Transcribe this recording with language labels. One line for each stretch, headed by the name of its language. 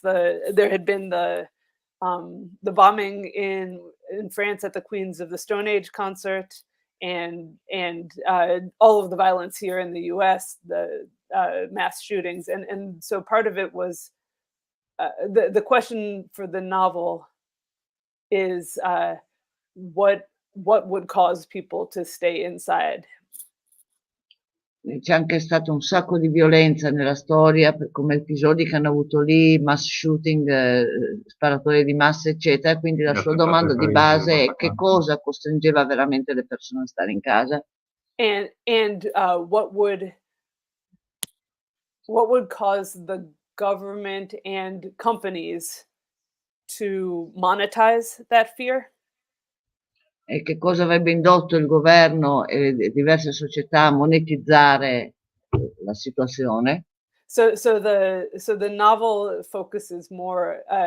English: There had been the bombing in France at the Queens of the Stone Age concert, and all of the violence here in the U.S., the mass shootings, and so part of it was the question for the novel is what would cause people to stay inside.
Italian: C'è anche stato un sacco di violenza nella storia, come episodi che hanno avuto lì, mass shooting, sparatori di massa, eccetera. Quindi la sua domanda di base è che cosa costringeva veramente le persone a stare in casa.
English: And what would cause the government and companies to monetize that fear?
Italian: E che cosa avrebbe indotto il governo e diverse società a monetizzare la situazione.
English: So the novel focuses more.